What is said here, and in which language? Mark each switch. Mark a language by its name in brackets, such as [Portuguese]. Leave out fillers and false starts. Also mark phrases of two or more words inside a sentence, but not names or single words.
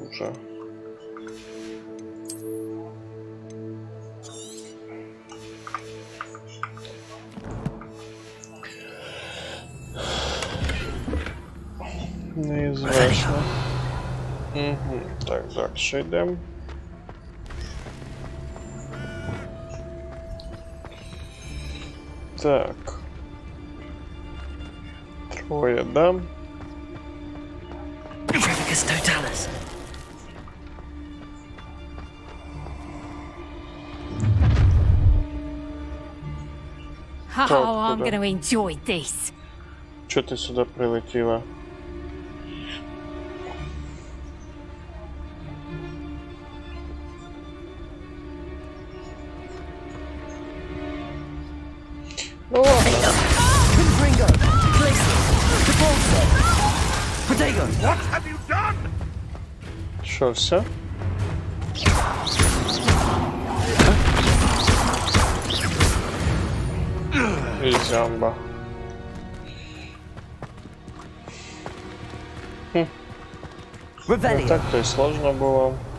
[Ukrainian] Неізвісно. Угу. Так, дальше йдемо. Так. Троє, да? [Latin] Trevicus Totalis. [English] Oh, I'm Good. going to enjoy this. [Ukrainian] Чого ти сюди прилетіла? [Russian] Ну ладно. Ringo. Glacier. Debolso. [Latin] Protego. [Ukrainian] Що, все? І зямба. Не [Latin] Revelio. [Ukrainian] так то й сложно було.